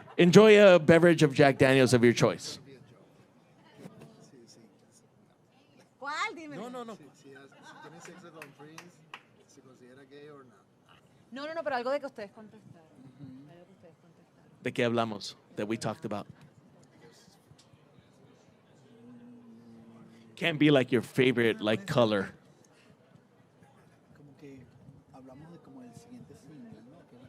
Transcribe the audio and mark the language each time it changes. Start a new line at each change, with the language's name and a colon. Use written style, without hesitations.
English: Enjoy a beverage of Jack Daniels of your choice.
Spanish: ¿Cuál? Dime. No. Si tiene sexo con Prince, ¿se considera gay
English: or not?
Spanish: No, pero algo de que ustedes contestaron. Algo que ustedes contestaron. ¿De qué hablamos?
English: That we talked about. Can't be like your favorite like color.
Spanish: Como que hablamos de como el siguiente single, ¿no?